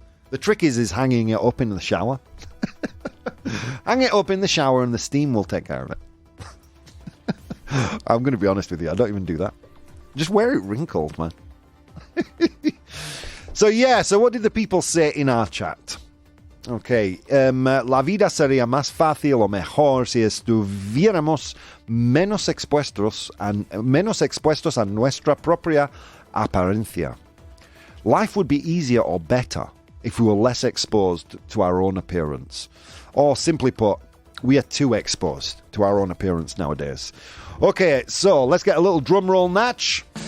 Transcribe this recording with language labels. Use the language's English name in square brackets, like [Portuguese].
[English] The trick is hanging it up in the shower. Hang it up in the shower and the steam will take care of it. I'm going to be honest with you, I don't even do that. Just wear it wrinkled, man. So what did the people say in our chat? [Spanish] Okay, la vida sería más fácil o mejor si estuviéramos menos expuestos a nuestra propia apariencia. [English] Life would be easier or better if we were less exposed to our own appearance. Or simply put, we are too exposed to our own appearance nowadays. Okay, so let's get a little drum roll, Natch.